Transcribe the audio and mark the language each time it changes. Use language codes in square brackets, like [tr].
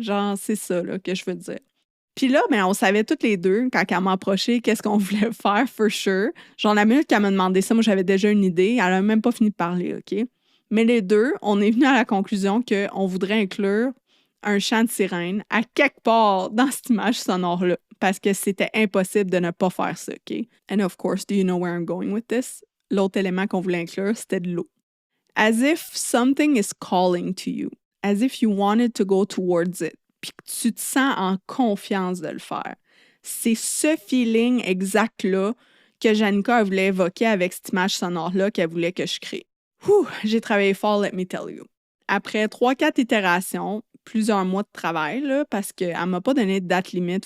[fr] Genre, c'est ça là, que je veux dire. Puis là, ben, on savait toutes les deux, quand elle m'a approché, qu'est-ce qu'on voulait faire, [en] for sure. [fr] Genre, la minute qu'elle m'a demandé ça, moi, j'avais déjà une idée. Elle n'a même pas fini de parler, OK? Mais les deux, on est venus à la conclusion qu'on voudrait inclure un chant de sirène à quelque part dans cette image sonore-là, parce que c'était impossible de ne pas faire ça, OK? [en] And of course, do you know where I'm going with this? [fr] L'autre élément qu'on voulait inclure, c'était de l'eau. [en] As if something is calling to you. As if you wanted to go towards it. [fr] Puis que tu te sens en confiance de le faire. C'est ce feeling exact-là que Janica voulait évoquer avec cette image sonore-là qu'elle voulait que je crée. J'ai travaillé fort, [en] let me tell you. [fr] Après 3-4 itérations, plusieurs mois de travail, là, parce qu'elle ne m'a pas donné de date limite.